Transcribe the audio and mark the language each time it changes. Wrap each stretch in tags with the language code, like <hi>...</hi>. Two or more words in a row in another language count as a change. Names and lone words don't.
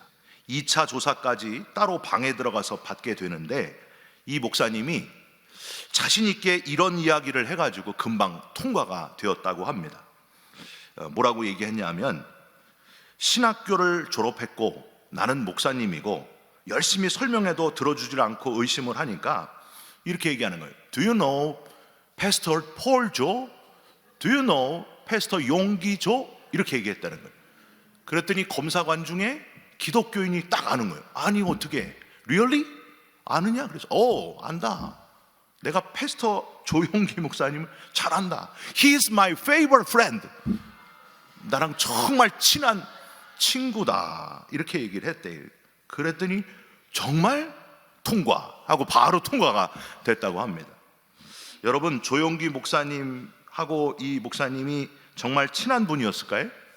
<ko>2차 조사까지 따로 방에 들어가서 받게 되는데, 이 목사님이 자신 있게 이런 이야기를 해가지고 금방 통과가 되었다고 합니다. 뭐라고 얘기했냐면, 신학교를 졸업했고 나는 목사님이고 열심히 설명해도 들어주질 않고 의심을 하니까 이렇게 얘기하는 거예요.</ko> <en>Do you know Pastor Paul Jo? Do you know Pastor 용기 조?</en> <ko>이렇게 얘기했다는 거예요. 그랬더니 검사관 중에 기독교인이 딱 아는 거예요. 아니 어떻게? Really? 아느냐? 그래서 안다. 내가 패스터 조용기 목사님을 잘 안다.</ko> <en>He is my favorite friend.</en> <ko>나랑 정말 친한 친구다. 이렇게 얘기를 했대요. 그랬더니 정말 통과하고 바로 통과가 됐다고 합니다. 여러분, 조용기 목사님하고 이 목사님이 정말 친한 분이었을까요?</ko>